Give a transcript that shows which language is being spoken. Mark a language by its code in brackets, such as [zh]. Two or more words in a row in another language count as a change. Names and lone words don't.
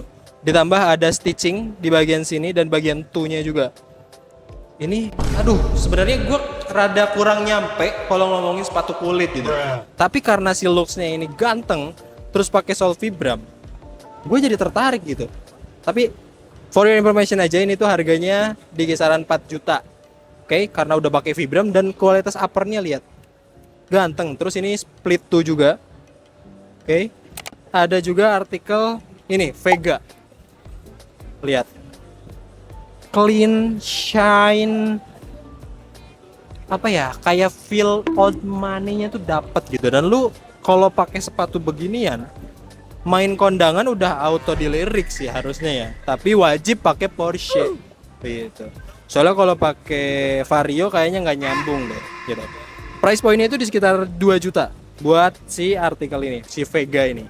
[id] Ditambah ada stitching di bagian sini dan bagian two-nya juga. Ini, aduh, sebenarnya gue rada kurang nyampe kalau ngomongin sepatu kulit gitu. Tapi karena si looks-nya ini ganteng, terus pakai sol vibram, gue jadi tertarik gitu. Tapi [en] for your information [id] aja, ini tuh harganya di kisaran 4 juta. Oke, karena udah pakai vibram dan kualitas uppernya lihat. Ganteng. Terus ini [en] split toe [id] juga. Oke. Ada juga artikel ini Vega. [en] Lihat. Clean, shine. [id] Apa ya? Kayak [en] feel old money-nya [id] tuh dapat gitu. Dan lu kalau pakai sepatu beginian, main kondangan udah auto dilirik sih harusnya ya. Tapi wajib pakai Porsche. Gitu. Soalnya kalau pakai Vario kayaknya nggak nyambung deh, gitu. [en] Price point-nya [id] itu di sekitar 2 juta buat si artikel ini, si Vega ini.